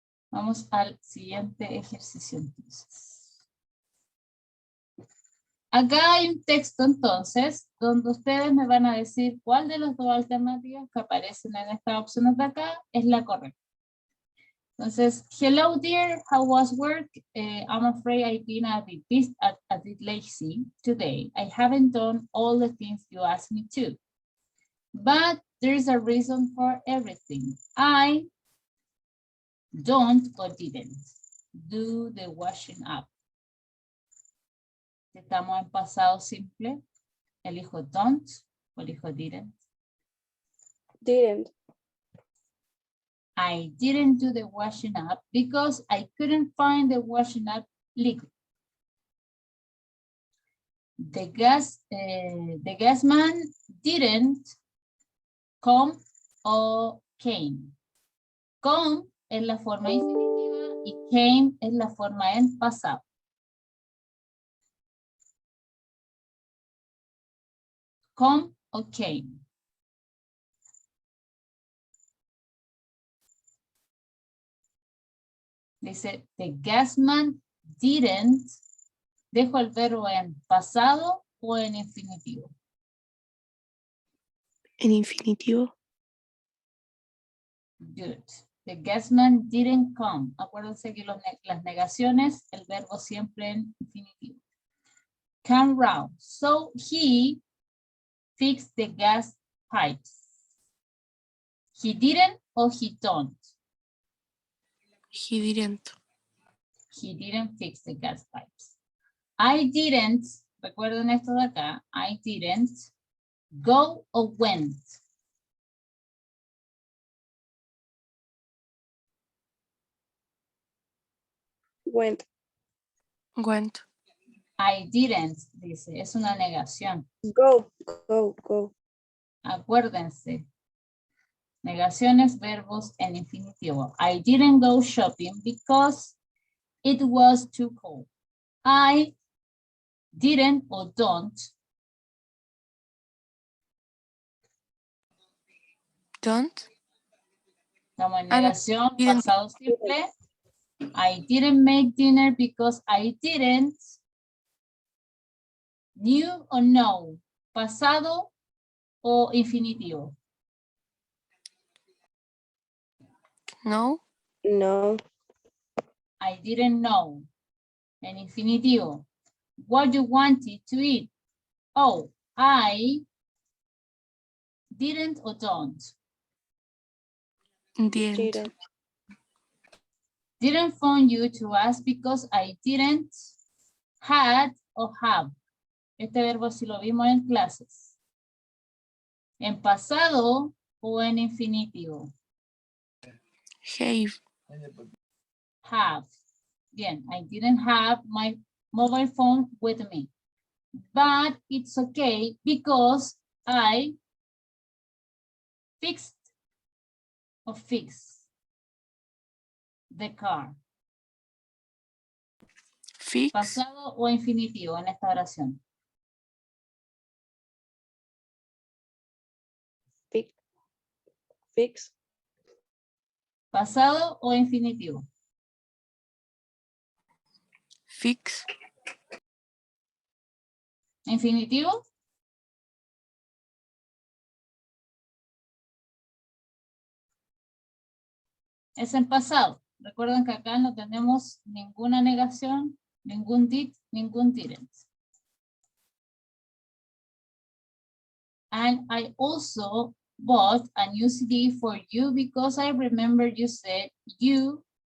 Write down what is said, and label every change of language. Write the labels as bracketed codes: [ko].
[es] Vamos al siguiente ejercicio entonces. Acá hay un texto entonces, donde ustedes me van a decir cuál de las dos alternativas que aparecen en estas opciones de acá es la correcta. Entonces, [en] hello dear, how was work? I'm afraid I've been a bit lazy today. I haven't done all the things you asked me to. But there's a reason for everything. I don't or didn't do the washing up. [es] Estamos en pasado simple. Elijo don't o elijo didn't. [en] Didn't. I didn't do the washing up because I couldn't find the washing up liquid. The gas man didn't come or came. [es] Come es la forma infinitiva y came es la forma en pasado. [en] Come o came. [es] Dice, [en] the gas man didn't. [es] ¿Dejo el verbo en pasado o en infinitivo? En infinitivo. [en] Good. The gas man didn't come. [es] Acuérdense que las negaciones, el verbo siempre en infinitivo. [en] Come round. So he fixed the gas pipes. He didn't or he don't? He didn't. He didn't fix the gas pipes. I didn't, [es] recuerden esto de acá, [en] I didn't go or went. Went. Went. I didn't, [es] dice, es una negación. [en] Go. Go. Go. [es] Acuérdense. Negaciones, verbos en infinitivo. [en] I didn't go shopping because it was too cold. I didn't or don't. Don't. [es] Estamos en Ana, negación, [en] didn't. [es] pasado simple. [en] I didn't make dinner because I didn't. Knew or know. [es] Pasado o infinitivo. No. No. [en] I didn't know. [es] En infinitivo. [en] What you wanted to eat. Oh, I didn't or don't. Didn't. Didn't phone you to ask because I didn't had or have. [es] Este verbo sí lo vimos en clases. En pasado o en infinitivo. [en] Have. Have. [es] Bien, [en] I didn't have my mobile phone with me. But it's okay because I fixed or fix the car. Fix. [es] Pasado o infinitivo en esta oración. [en] Fix. [es] Pasado o infinitivo. [en] Fix. [es] Infinitivo. Es en pasado. Recuerden que acá no tenemos ninguna negación, ningún did, ningún didn't. [en] And I also bought a new CD for you because I remember you said you.